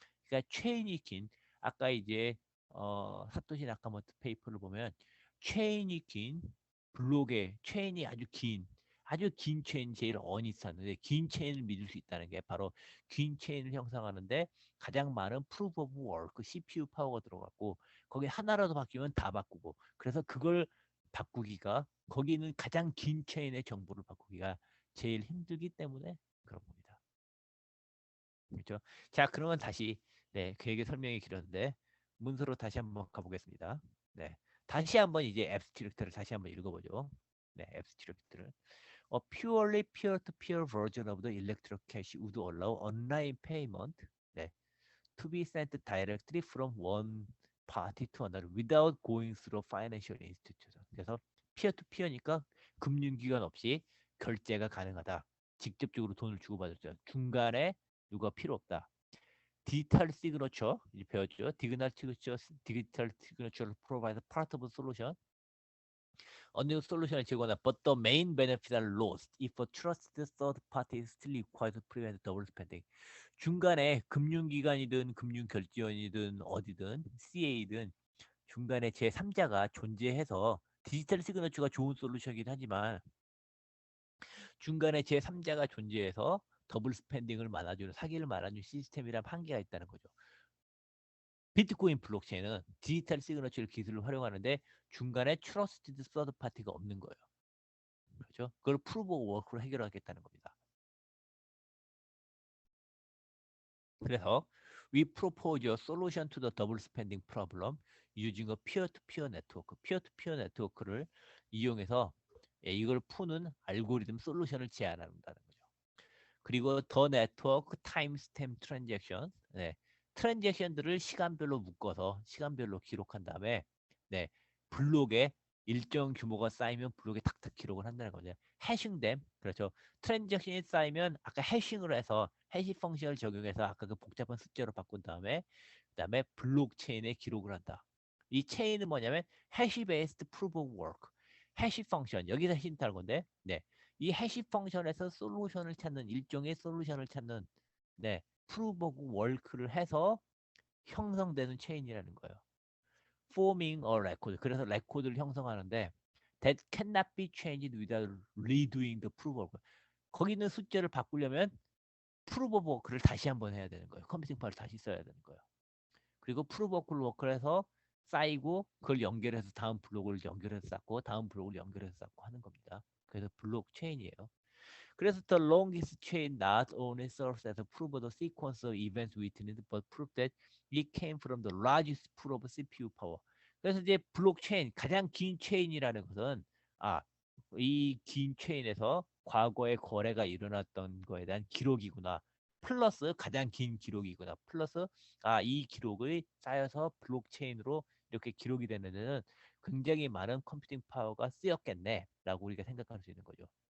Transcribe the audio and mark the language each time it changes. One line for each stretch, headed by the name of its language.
Korean: 그러니까 체인이 긴 아까 이제 사토시 나카모토 페이퍼를 보면 체인이 긴 블록에 체인이 아주 긴 체인 제일 어니스한데 긴 체인을 믿을 수 있다는 게 바로 긴 체인을 형성하는데 가장 많은 프루프 오브 워크 CPU 파워가 들어갔고 거기 하나라도 바뀌면 다 바꾸고 그래서 그걸 바꾸기가 거기는 가장 긴 체인의 정보를 바꾸기가 제일 힘들기 때문에 그런 겁니다. 그렇죠? 자, 그러면 다시 네, 그에게 설명이 길었는데 문서로 다시 한번 가보겠습니다. 네, 다시 한번 이제 앱스트랙트를 다시 한번 읽어보죠. 네, 앱스트랙트를
English: purely peer-to-peer version of the electronic cash would allow online payment 네, to be sent directly from one party to another without going through financial institution.
Korean: 그래서 피어 투 피어니까 금융기관 없이 결제가 가능하다. 직접적으로 돈을 주고받을 때 중간에 누가 필요 없다. 디지털 시그너처 이제 배웠죠. 디지털 시그너처를
English: provide part of the solution.
Korean: 어느 솔루션을 제공한다.
English: But the main benefits are lost if a trusted third party is still required to prevent double spending.
Korean: 중간에 금융기관이든 금융결제원이든 어디든 CA든 중간에 제3자가 존재해서 디지털 시그너처가 좋은 솔루션이긴 하지만 중간에 제3자가 존재해서 더블 스pen딩을 막아주는 사기를 막아주는 시스템이란 한계가 있다는 거죠. 비트코인 블록체인은 디지털 시그너처 기술을 활용하는데 중간에 트러스티드 서드 파티가 없는 거예요. 그렇죠? 그걸 프루브 워크로 해결하겠다는 겁니다.
English: 그래서 we propose a solution to the double spending problem using a peer-to-peer network. peer-to-peer
Korean: 네트워크를 이용해서 이걸 푸는 알고리즘 솔루션을 제안한다는 거죠. 그리고 더 네트워크 타임스탬 트랜잭션, 트랜잭션들을 시간별로 묶어서 시간별로 기록한 다음에 네, 블록에 일정 규모가 쌓이면 블록에 탁탁 기록을 한다는 거죠. 해싱됨, 그렇죠. 트랜잭션이 쌓이면 아까 해싱으로 해서 해시 펑션을 적용해서 아까 그 복잡한 숫자로 바꾼 다음에 그다음에 블록체인에 기록을 한다. 이 체인은 뭐냐면 해시 베이스드 프루브 오브 워크, 해시 펑션 여기서 힌트할 건데, 이 해시 펑션에서 솔루션을 찾는 일종의 솔루션을 찾는 프루브 오브 워크를 해서 형성되는 체인이라는 거예요.
English: forming a record.
Korean: 그래서 레코드를 형성하는데
English: that cannot be changed without redoing the proof of work.
Korean: 거기 있는 숫자를 바꾸려면 proof of work를 다시 한번 해야 되는 거예요. 컴퓨팅 파워를 다시 써야 되는 거예요. 그리고 proof of work를 해서 쌓이고 그걸 연결해서 다음 블록을 연결해서 쌓고 다음 블록을 연결해서 쌓고 하는 겁니다. 그래서 블록체인이에요.
English: 그래서 the longest chain not only serves as a proof of the sequence of events witnessed, but proof that it came from the largest pool of CPU power.
Korean: 그래서 이제 블록체인 가장 긴 체인이라는 것은 이 긴 체인에서 과거에 거래가 일어났던 거에 대한 기록이구나. 플러스 가장 긴 기록이구나. 플러스 이 기록이 쌓여서 블록체인으로 이렇게 기록이 되는 데는 굉장히 많은 컴퓨팅 파워가 쓰였겠네라고 우리가 생각할 수 있는 거죠.